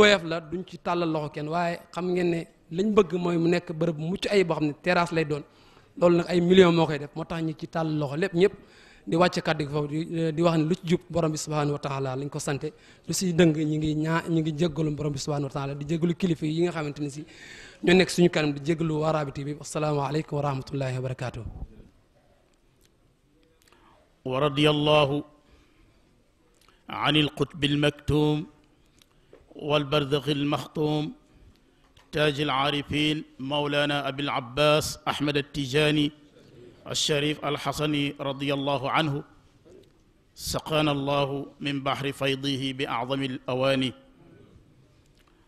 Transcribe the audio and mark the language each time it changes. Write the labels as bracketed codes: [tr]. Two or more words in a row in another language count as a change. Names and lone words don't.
[wo] woyof la duñ ci tàllal loxo kenn waaye xam ngeen ne lañ bëgg mooy mu nekk bërëb bu mucc ayib boo xam ne terrasse lay doon loolu nag ay millions moo koy def moo tax ñu ci tàllal loxo lépp ñëpp di wàcce kàddu gi foofu di wax ne lu ci jub borom bi [ar] سبحانه وتعالى [wo] lañ ko sante lu si dëng ñu ngi jéggalu borom bi [ar] سبحانه وتعالى [wo] di jéggalu kilifa yi nga xamante ne si ñoo nekk suñu kanam di jéggalu waa Rabita bi [ar] السلام عليكم ورحمة الله وبركاته ورضي الله عن القطب المكتوم والبرزخ المختوم تاج العارفين مولانا أبي العباس أحمد التجاني الشريف الحسني رضي الله عنه سقانا الله من بحر فيضه بأعظم الأواني